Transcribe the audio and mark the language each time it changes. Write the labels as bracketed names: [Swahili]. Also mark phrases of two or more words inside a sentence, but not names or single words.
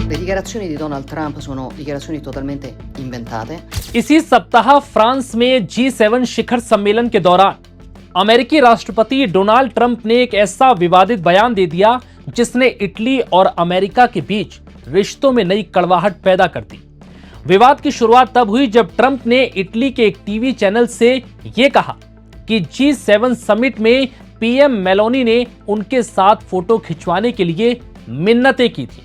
[Italian] dichiarazioni di Donald Trump sono dichiarazioni totalmente inventate. [Hindi] इसी सप्ताह फ्रांस में G7 शिखर सम्मेलन के दौरान अमेरिकी राष्ट्रपति डोनाल्ड ट्रंप ने एक ऐसा विवादित बयान दे दिया जिसने इटली और अमेरिका के बीच रिश्तों में नई कड़वाहट पैदा कर दी। विवाद की शुरुआत तब हुई जब ट्रंप ने इटली के एक टीवी चैनल से यह कहा कि G7 समिट में पीएम मेलोनी ने उनके साथ फोटो खिंचवाने के लिए मिन्नतें की थी।